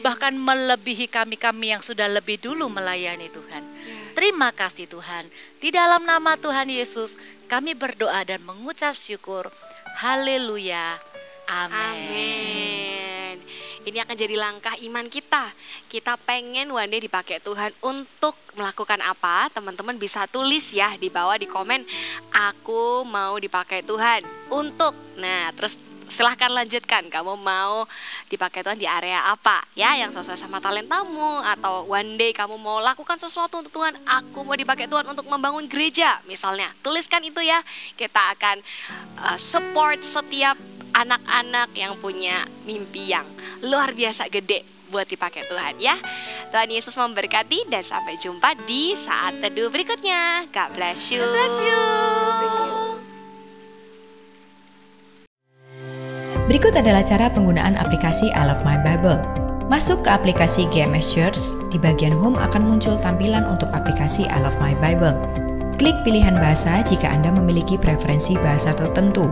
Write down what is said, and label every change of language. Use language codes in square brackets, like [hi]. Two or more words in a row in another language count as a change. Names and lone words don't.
[id] Bahkan melebihi kami-kami yang sudah lebih dulu melayani Tuhan. Yes. Terima kasih Tuhan. Di dalam nama Tuhan Yesus kami berdoa dan mengucap syukur. Haleluya. Amin. Amin. Ini akan jadi langkah iman kita. Kita pengen [en] one day [id] dipakai Tuhan untuk melakukan apa? Teman-teman bisa tulis ya di bawah di komen. Aku mau dipakai Tuhan untuk. Nah, terus silahkan lanjutkan. Kamu mau dipakai Tuhan di area apa? Ya, yang sesuai sama talentamu. Atau [en] one day [id] kamu mau lakukan sesuatu untuk Tuhan. Aku mau dipakai Tuhan untuk membangun gereja misalnya. Tuliskan itu ya. Kita akan support setiap anak-anak yang punya mimpi yang luar biasa gede buat dipakai Tuhan ya. Tuhan Yesus memberkati dan sampai jumpa di saat teduh berikutnya. [en] God bless you. God bless you. [id] Berikut adalah cara penggunaan aplikasi I Love My Bible. Masuk ke aplikasi GMS Church, di bagian Home akan muncul tampilan untuk aplikasi I Love My Bible. Klik pilihan bahasa jika Anda memiliki preferensi bahasa tertentu.